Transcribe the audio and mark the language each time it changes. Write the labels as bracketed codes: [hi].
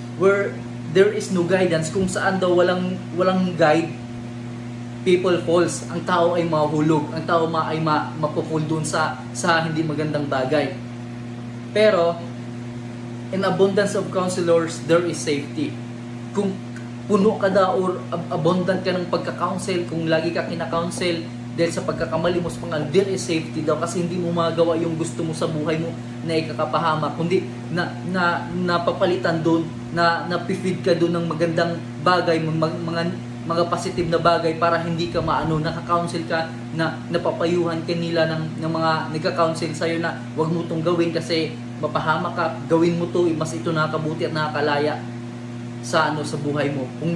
[en] Where there is no guidance, [tl] kung saan daw walang guide, [en] people falls, [tl] ang tao ay mahulog, ang tao ay mapupul dun sa hindi magandang bagay. [en] Pero in abundance of counselors there is safety. [tl] Kung puno ka daw or abundant ka ng pagka-counsel, kung lagi ka kina-counsel dahil sa pagkakamali mo sa pangalan, [en] there is safety [tl] daw, kasi hindi mo magawa yung gusto mo sa buhay mo na ikakapahamak, kundi napapalitan doon, napifeed ka doon ng magandang bagay, mga positive na bagay, para hindi ka naka-counsel ka, na napapayuhan ka nila ng mga nagka-counsel sa'yo na wag mo itong gawin kasi mapahamak ka, gawin mo to, mas ito nakakabuti at nakakalaya sa buhay mo.